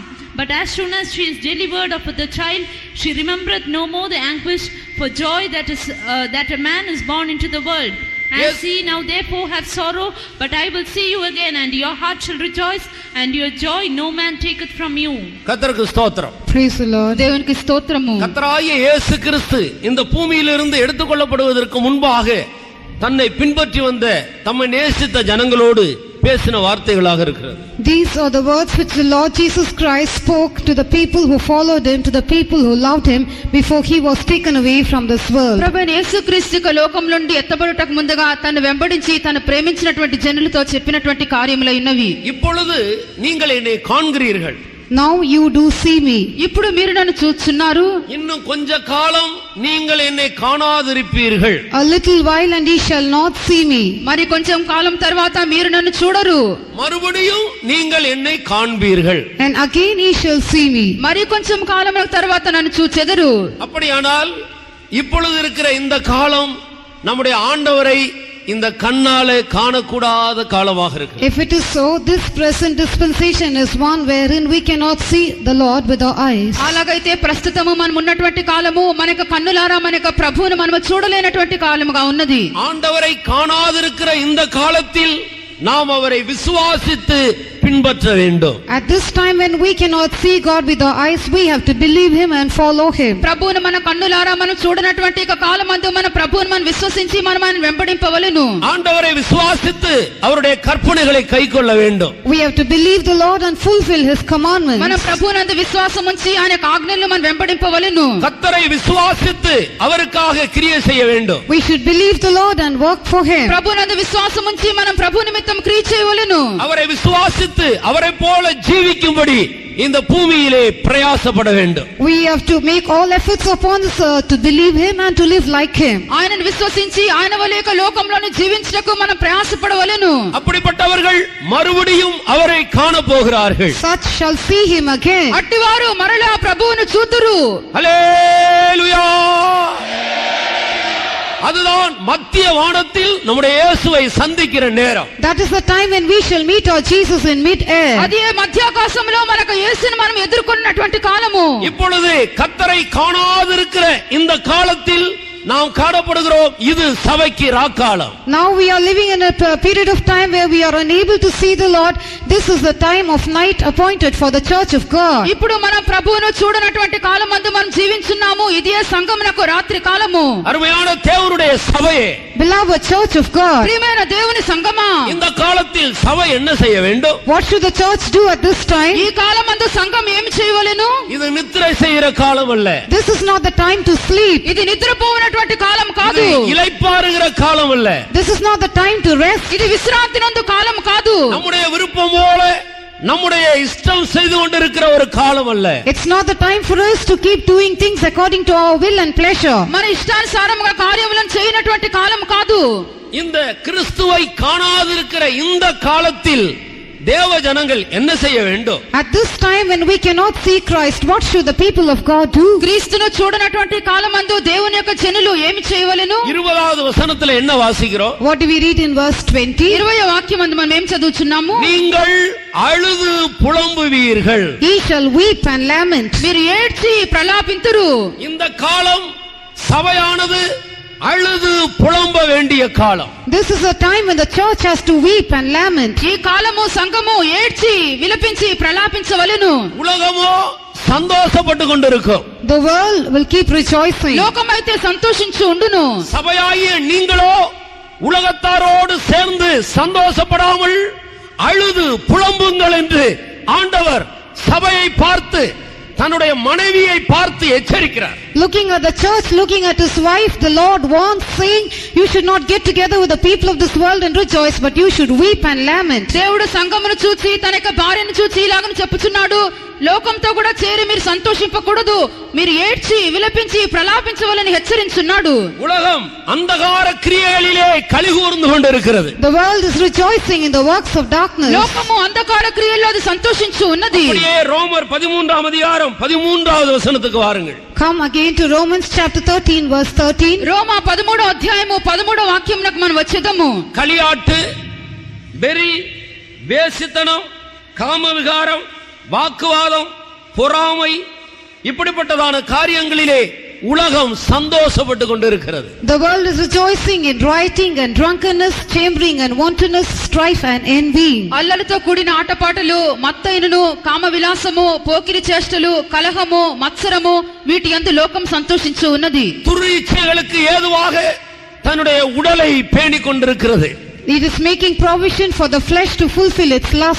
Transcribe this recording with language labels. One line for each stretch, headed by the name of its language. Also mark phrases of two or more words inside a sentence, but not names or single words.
English: But as soon as she is delivered of the child, she remembereth no more the anguish for joy that a man is born into the world. As ye now therefore have sorrow, but I will see you again, and your heart shall rejoice, and your joy no man taketh from you.
Tamil: கர்த்தருக்கு ஸ்தோத்திரம்.
English: Praise the Lord.
Telugu: దేవునికి స్తోత్రము.
Tamil: கர்த்தராகிய இயேசு கிறிஸ்து இந்த பூமியிலிருந்து எடுத்துக்கொள்ளப்படுவதற்கு முன்பாக தன்னை பின்பற்றி வந்த தம்மை நேசித்த ஜனங்களோடு பேசின வார்த்தைகளாக இருக்கிறது.
English: These are the words which the Lord Jesus Christ spoke to the people who followed him, to the people who loved him before he was taken away from this world.
Telugu: ప్రభువైన యేసుక్రీస్తు లోకం నుండి ఎత్తబడుటకు ముందుగా తను వెంబడించి తను ప్రేమించినటువంటి జనులతో చెప్పినటువంటి కార్యములు ఇన్నవి.
Tamil: இப்பொழுது நீங்கள் என்னை காண்கிறீர்கள்.
English: Now you do see me.
Telugu: ఇప్పుడు మీరు నన్ను చూస్తున్నారు.
Tamil: இன்னும் கொஞ்ச காலம் நீங்கள் என்னை காணாதிருப்பீர்கள்.
English: A little while and ye shall not see me.
Telugu: మరి కొంచెం కాలం తర్వాత మీరు నన్ను చూడరు.
Tamil: மறுபடியும் நீங்கள் என்னை காண்பீர்கள்.
English: And again ye shall see me.
Telugu: మరి కొంచెం కాలం తర్వాత నన్ను చూచెదరు.
Tamil: அப்படியானால் இப்பொழுது இருக்கிற இந்த காலம் நம்முடைய ஆண்டவரை இந்த கண்ணாலே காணக்கூடாத காலமாக இருக்கு.
English: If it is so, this present dispensation is one wherein we cannot see the Lord with our eyes.
Telugu: అలాగైతే ప్రస్తుతము మనం ఉన్నటువంటి కాలము మనకు కన్నులారా మనకు ప్రభువును మనము చూడలేనటువంటి కాలముగా ఉన్నది.
Tamil: ஆண்டவரை காணாதிருக்கிற இந்த காலத்தில் நாம் அவரை விசுவாசித்து பின்பற்ற வேண்டும்.
English: At this time when we cannot see God with our eyes, we have to believe him and follow him.
Telugu: ప్రభువును మన కన్నులారా మనం చూడనటువంటి ఒక కాలమందు మన ప్రభువును మనం విశ్వసించి మనం ఆయన వెంబడింపవలెను.
Tamil: ஆண்டவரை விசுவாசித்து அவருடைய கற்பனைகளை கைக்கொள்ள வேண்டும்.
English: We have to believe the Lord and fulfill his commandments.
Telugu: మన ప్రభువునందు విశ్వాసం ఉంచి ఆయన ఆజ్ఞలను మనం వెంబడింపవలెను.
Tamil: கர்த்தரை விசுவாசித்து அவருக்காக கிரியை செய்ய வேண்டும்.
English: We should believe the Lord and work for him.
Telugu: ప్రభువునందు విశ్వాసం ఉంచి మనం ప్రభు నిమిత్తం క్రియ చేయవలెను.
Tamil: அவரை விசுவாசித்து அவரை போல ஜீவிக்கும்படி இந்த பூமியிலே பிரயாசப்பட வேண்டும்.
English: We have to make all efforts upon this earth to believe him and to live like him.
Telugu: ఆయనను విశ్వసించి ఆయన వలె లోకంలోని జీవించుటకు మనం ప్రయాసపడవలెను.
Tamil: அப்படிப்பட்டவர்கள் மறுபடியும் அவரை காண போகிறார்கள்.
English: Such shall see him again.
Telugu: అట్టివారు మరలా ప్రభువును చూతురు.
Tamil: ஹல்லேலூயா. அதுதான் மத்திய வானத்தில் நம்முடைய இயேசுவை சந்திக்கிற நேரம்.
English: That is the time when we shall meet our Jesus in mid-air.
Telugu: అదే మధ్యాకాశంలో మనకు యేసుని మనం ఎదుర్కొన్నటువంటి కాలము.
Tamil: இப்பொழுது கர்த்தரை காணாதிருக்கிற இந்த காலத்தில் நாம் காணப்படுகிறோம். இது சபைக்கு ராக்காலம்.
English: Now we are living in a period of time where we are unable to see the Lord. This is the time of night appointed for the church of God.
Telugu: ఇప్పుడు మనం ప్రభువును చూడనటువంటి కాలమందు మనం జీవించున్నాము. ఇదే సంగమునకు రాత్రి కాలము.
Tamil: அருமையான தேவனுடைய சபையே,
English: Beloved church of God,
Telugu: ప్రియమైన దేవుని సంగమా,
Tamil: இந்த காலத்தில் சபை என்ன செய்ய வேண்டும்?
English: what should the church do at this time?
Telugu: ఈ కాలమందు సంఘం ఏమి చేయవలెను?
Tamil: இது நித்திரை செய்கிற காலம் அல்ல.
English: This is not the time to sleep.
Telugu: ఇది నిద్రపోవనటువంటి కాలం కాదు.
Tamil: இது இளைப்பாறுகிற காலம் அல்ல.
English: This is not the time to rest.
Telugu: ఇది విశ్రాంతి నందు కాలం కాదు.
Tamil: நம்முடைய விருப்பம் போல நம்முடைய இஷ்டம் செய்து கொண்டிருக்கிற ஒரு காலம் அல்ல.
English: It's not the time for us to keep doing things according to our will and pleasure.
Telugu: మన ఇష్టానుసారముగా కార్యములను చేయనటువంటి కాలం కాదు.
Tamil: இந்த கிறிஸ்துவை காணாதிருக்கிற இந்த காலத்தில் தேவ ஜனங்கள் என்ன செய்ய வேண்டும்?
English: At this time when we cannot see Christ, what should the people of God do?
Telugu: క్రీస్తును చూడనటువంటి కాలమందు దేవుని యొక్క జనులు ఏమి చేయవలెను?
Tamil: 20வது వచనத்துல என்ன வாசிக்கிறோம்?
English: What do we read in verse 20?
Telugu: 20వ వాక్యమందు మనం ఏం చదువుచున్నాము?
Tamil: நீங்கள் அழுது புலம்புவீர்கள்.
English: Ye shall weep and lament.
Telugu: మీరు ఏడ్చి ప్రలాపింతురు.
Tamil: இந்த காலம் சபையானது அழுது புலம்ப வேண்டிய காலம்.
English: This is a time when the church has to weep and lament.
Telugu: ఈ కాలము సంఘము ఏడ్చి విలపించి ప్రలాపించవలెను.
Tamil: உலகமோ சந்தோஷப்பட்டு கொண்டிருக்கும்.
English: The world will keep rejoicing.
Telugu: లోకమైతే సంతోషించి ఉండును.
Tamil: சபையாகிய நீங்களோ உலகத்தாரோடு சேர்ந்து சந்தோஷப்படாமல் அழுது புலம்புங்கள் என்று ஆண்டவர் சபையை பார்த்து தன்னுடைய மனைவியை பார்த்து எச்சரிக்கிறார்.
English: Looking at the church, looking at his wife, the Lord warns, saying, you should not get together with the people of this world and rejoice, but you should weep and lament.
Telugu: దేవుడు సంఘమును చూచి తన యొక్క భార్యను చూచి ఇలాగని చెప్పుచున్నాడు, లోకంతో కూడా చేరి మీరు సంతోషింపకూడదు, మీరు ఏడ్చి విలపించి ప్రలాపించవలని హెచ్చరించున్నాడు.
Tamil: உலகம் அந்தகார கிரியைகளிலே கலிகூர்ந்து கொண்டிருக்கிறது.
English: The world is rejoicing in the works of darkness.
Telugu: లోకము అంధకార క్రియల్లో అది సంతోషించు ఉన్నది.
Tamil: அப்படியே ரோமர் 13ஆம் அதிகாரம் 13வது வசனத்துக்கு வாருங்கள்.
English: Come again to Romans chapter 13 verse 13.
Telugu: రోమా 13వ అధ్యాయము 13వ వాక్యమునకు మనం వచ్చేదము.
Tamil: களியாட்டு, வெறி, வேசித்தனம், காமவிகாரம், வாக்குவாதம், பொறாமை, இப்படிப்பட்டதான காரியங்களிலே உலகம் சந்தோஷப்பட்டு கொண்டிருக்கிறது.
English: The world is rejoicing in rioting and drunkenness, chambering and wantonness, strife and envy.
Telugu: అల్లలతో కూడిన ఆటపాటలు, మత్తయినను, కామ విలాసము, పోకిరి చేష్టలు, కలహము, మత్సరము, వీటి యందు లోకం సంతోషించు ఉన్నది.
Tamil: துரிச்சைகளுக்கு ஏதுவாக தன்னுடைய உடலை பேணிக் கொண்டிருக்கிறது.
English: It is making provision for the flesh to fulfill its lust.